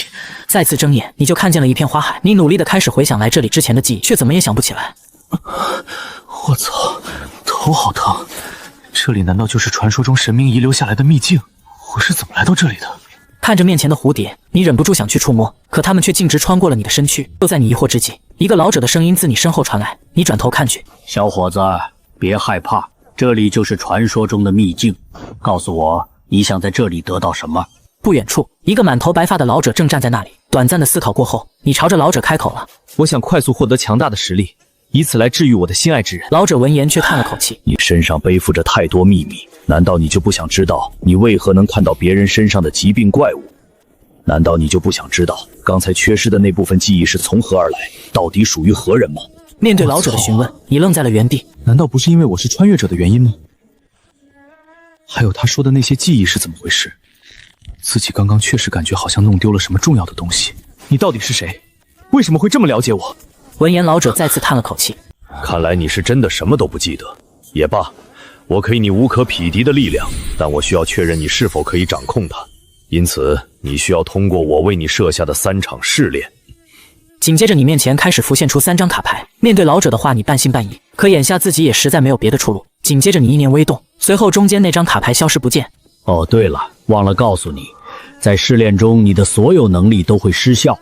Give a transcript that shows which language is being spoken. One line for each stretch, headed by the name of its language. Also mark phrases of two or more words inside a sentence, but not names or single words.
Chinese: 再次睜眼，你就看見了一片花海。你努力的開始回想來這裡之前的記憶，卻怎麼也想不起來。我操，頭好疼！這裡難道就是傳說中神明遺留下來的秘境？我是怎麼來到這裡的？看着面前的蝴蝶，你忍不住想去觸摸，可它們卻徑直穿過了你的身軀。就在你疑惑之際，一個老者的聲音自你身後傳來。你轉頭看去，小伙子，別害怕，這裡就是傳說中的秘境。告訴我，你想在這裡得到什麼？不遠處，一個滿頭白髮的老者正站在那裡。短暫的思考過後，你朝着老者開口了：“ 我想快速獲得強大的實力，以此來治癒我的心愛之人。” 老者聞言卻嘆了口氣：“ 你身上背負着太多秘密，難道你就不想知道你為何能看到別人身上的疾病怪物？難道你就不想知道剛才缺失的那部分記憶是從何而來，到底屬於何人嗎？” 面對老者的詢問，你愣在了原地。難道不是因為我是穿越者的原因嗎？還有他說的那些記憶是怎麼回事？自己剛剛確實感覺好像弄丟了什麼重要的東西。你到底是誰？為什麼會這麼了解我？聞言，老者再次嘆了口氣。看來你是真的什麼都不記得。也罷，我可以你无可匹敵的力量，但我需要確認你是否可以掌控它。因此，你需要通過我為你設下的3場試煉。緊接着，你面前開始浮現出3張卡牌。面對老者的話，你半信半疑。可眼下自己也實在沒有別的出路。緊接着，你意念微動，隨後中間那張卡牌消失不見。哦，對了，忘了告訴你，在試煉中，你的所有能力都會失效。